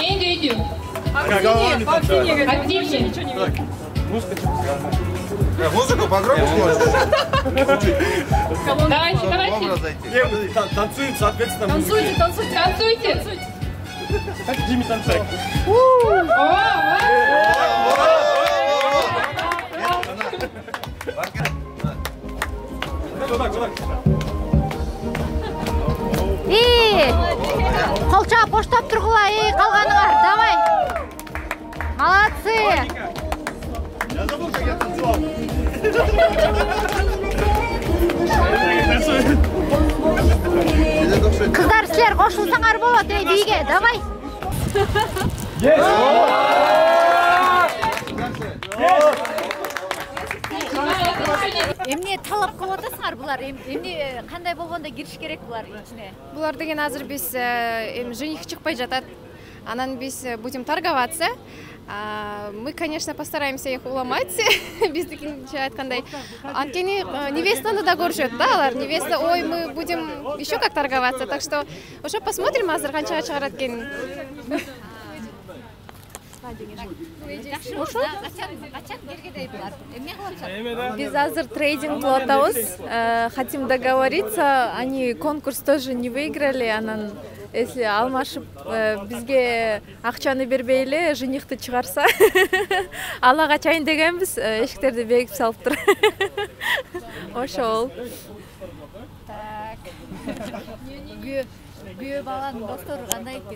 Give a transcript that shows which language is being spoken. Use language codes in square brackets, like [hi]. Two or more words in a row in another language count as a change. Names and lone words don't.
[ru] Индию. Активнее. Музыку погромче можешь? Давайте. Танцуем, соответственно, музыке. Танцуйте. Как Джимми танцует. [ky] Колча поштап тургула, калганыңар, давай. [ru] Молодцы. Я забыл, как я танцевал. [ky] Кыздар, силер кошулсаңар болот, бийге, давай. Эмне талап кылып атасыңар булар? Эмне кандай болгондо кириш керек булар ичине? Булар деген азыр биз жених чыкпай жатат. Анан биз [ru] будем торговаться. Мы, конечно, постараемся их уломать. [ky] Биздикинче айткандай. Анткени невестаны да көрүшөт да алар. [ru] Невеста, ой, мы будем еще как торговаться. Так что уже посмотрим [ky] азыр канчага чыгарат экенин. Biz азыр трейдинг кылып атабыз. [ru] Хотим договориться. Они конкурс тоже не выиграли. [ky] Анан если алмашып бизге акчаны бербей эле женихти чыгарса, ала качайын дегенбиз. Эшиктерди бекип салыптыр. Ошол. Күйөө баланын достору кандай экен?